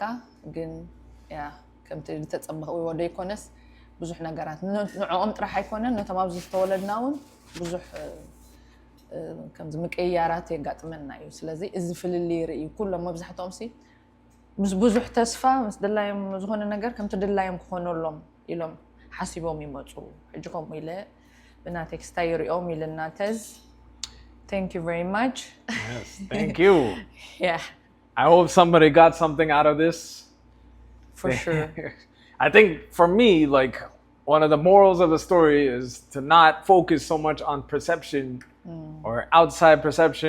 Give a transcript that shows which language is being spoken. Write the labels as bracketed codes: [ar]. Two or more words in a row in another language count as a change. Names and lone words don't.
[ti] ግን ያ ከምቲ ተጸበኸ ወይ ወደ ይኮነስ ብዙሕ ነገራት ንዕኦም ጥራሕ ኣይኮነን ነቶም ኣብዚ ዝተወለድና እውን ብዙሕ ከምዚ ምቅያራት የጋጥመና እዩ ስለዚ እዚ ፍልሊ ይርኢ ኩሎም መብዛሕትኦምሲ ምስ ብዙሕ ተስፋ ምስ ድላዮም ዝኾነ ነገር ከምቲ ድላዮም ክኾነሎም ኢሎም ሓሲቦም ይመፁ ሕጂ ከምኡ ኢለ ብና ቴክስታ ይሪኦም ኢልና ተዝ [en] Thank you very much. Yes, thank you. Yeah. I hope somebody got something out of this. For sure. I think for me, like, one of the morals of the story is to not focus so much on perception or outside perception.